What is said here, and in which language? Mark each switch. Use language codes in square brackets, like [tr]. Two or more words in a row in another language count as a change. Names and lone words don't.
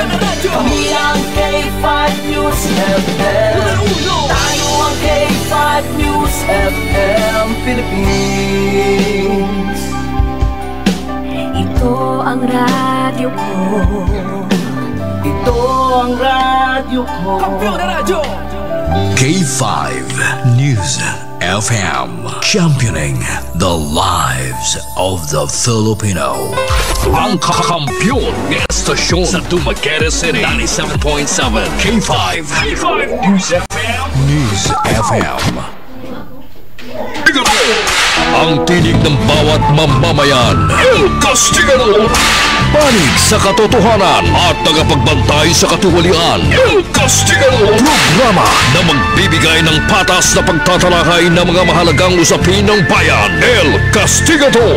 [tl] Kami ang K5 News FM. Tayo ang K5 News FM Philippines. Ito ang radyo ko. Ito ang radyo ko. Kampiyon na radyo! [en] K5 News FM, championing the lives of the Filipino. [tl] Ang kakampiyon ng estasyon sa Dumaguete City, 97.7 K5 News FM. News FM. Ang tinig ng bawat mamamayan, El Castigano. Panig sa katotohanan at tagapagbantay sa katiwalian, El Castigano. Programa na magbibigay ng patas na pagtatalakay ng mga mahalagang usapin ng bayan, El Castigador.